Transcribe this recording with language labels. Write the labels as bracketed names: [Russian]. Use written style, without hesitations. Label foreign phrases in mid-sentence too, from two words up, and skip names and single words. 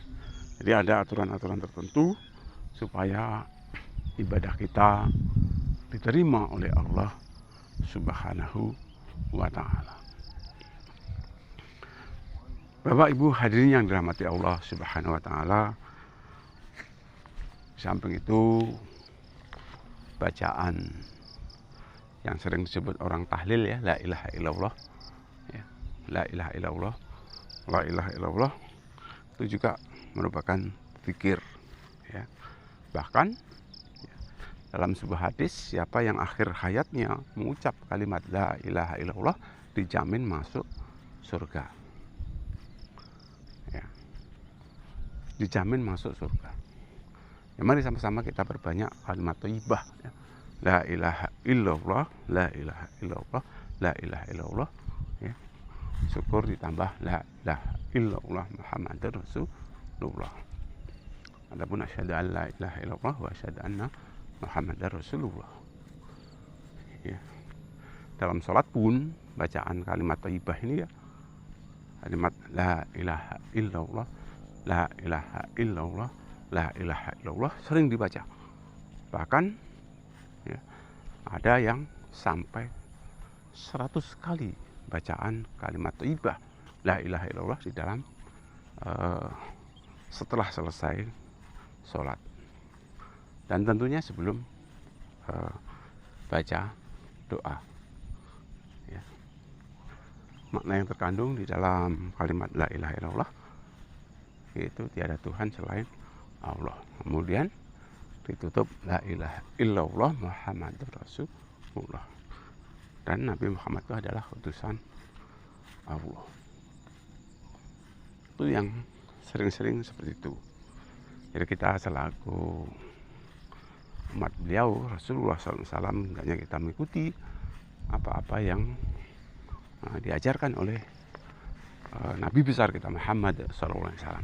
[Indonesian] Jadi ada aturan-aturan tertentu supaya ibadah kita diterima oleh Allah [Arabic] سبحانه وتعالى. [Indonesian] Bapak Ibu hadirin yang dirahmati Allah [Arabic] سبحانه وتعالى, [Indonesian] samping itu bacaan yang sering disebut orang tahlil ya, [Arabic] لا إله إلا الله ya, لا إله إلا الله, لا إله إلا الله, [Indonesian] itu juga merupakan zikir ya. Bahkan ya, Dalam sebuah hadis, siapa yang akhir hayatnya mengucap kalimat [Arabic] لا إله إلا الله [Indonesian] dijamin masuk surga. Ya, dijamin masuk surga. Ya, mari sama-sama kita berbanyak kalimat thayyibah. Ya. [Arabic] لا إله إلا الله, لا إله إلا الله, لا إله إلا الله. Ya. [Indonesian] Syukur ditambah [Arabic] لا إله إلا الله محمد رسول الله. Adapun أشهد أن لا إله إلا الله وأشهد أن محمدا رسول الله. [Indonesian] Ya. Dalam sholat pun bacaan kalimat thayyibah ini ya, kalimat [Arabic] لا إله إلا الله, لا إله إلا الله, لا إله إلا الله [Indonesian] sering dibaca. Bahkan ya, ada yang sampai 100 kali bacaan kalimat thayyibah [Arabic] لا إله إلا الله [Indonesian] di dalam setelah selesai sholat. Dan tentunya sebelum baca doa. Ya. Makna yang terkandung di dalam kalimat [Arabic] لا إله إلا الله [Indonesian] yaitu tiada Tuhan selain Allah. Kemudian ditutup [Arabic] لا إله إلا الله محمد رسول الله. [Indonesian] Dan Nabi Muhammad itu adalah utusan Allah. Itu yang sering-sering seperti itu. Jadi kita selaku umat beliau Rasulullah SAW, hendaknya kita mengikuti apa-apa yang diajarkan oleh Nabi besar kita Muhammad SAW.